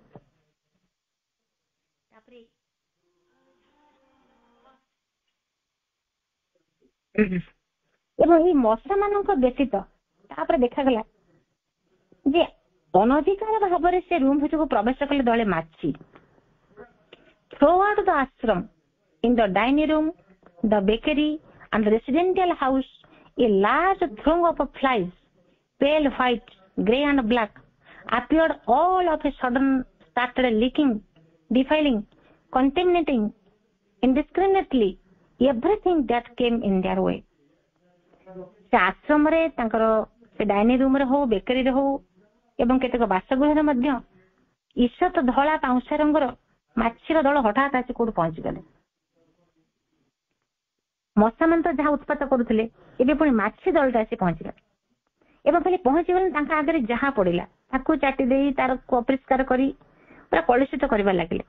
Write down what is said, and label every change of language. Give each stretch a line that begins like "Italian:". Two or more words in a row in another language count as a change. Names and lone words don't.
Odia: ତାପରେ ଏବଂ ଏଇ ମଶା ମାନଙ୍କ ବ୍ୟତୀତ ତାପରେ ଦେଖାଗଲା ଯେ ଅନଧିକାର ଭାବରେ ସେ ରୁମ୍ ଭିତରକୁ ପ୍ରବେଶ କଲେ ଦଳେ ମାଛି।
English: Throughout the ashram, in the dining room, the bakery, and the residential house, a large throng of flies, pale white, grey, and black, appeared all of a sudden, started leaking, defiling, contaminating indiscriminately everything that came in their way.
Odia: ସେ ଆଶ୍ରମରେ ତାଙ୍କର ସେ
English: dining room
Odia: ହଉ, ବେକରୀରେ ହଉ ଏବଂ କେତେକ ବାସଗୃହରେ ମଧ୍ୟ ଈଷତ ଧଳା ପାଉଁଶା ରଙ୍ଗର ମାଛିର ଦଳ ହଠାତ୍ ଆସି କୋଉଠି ପହଞ୍ଚିଗଲେ। ମଶାମାନେ ତ ଯାହା ଉତ୍ପାତ କରୁଥିଲେ ଏବେ ପୁଣି ମାଛି ଦଳଟା ଆସି ପହଞ୍ଚିଗଲେ ଏବଂ ଖାଲି ପହଞ୍ଚିଗଲେ ତାଙ୍କ ଆଗରେ ଯାହା ପଡିଲା ତାକୁ ଚାଟି ଦେଇ ତାର ଅପରିଷ୍କାର କରି ପୁରା କଳୁଷିତ କରିବା ଲାଗିଲେ।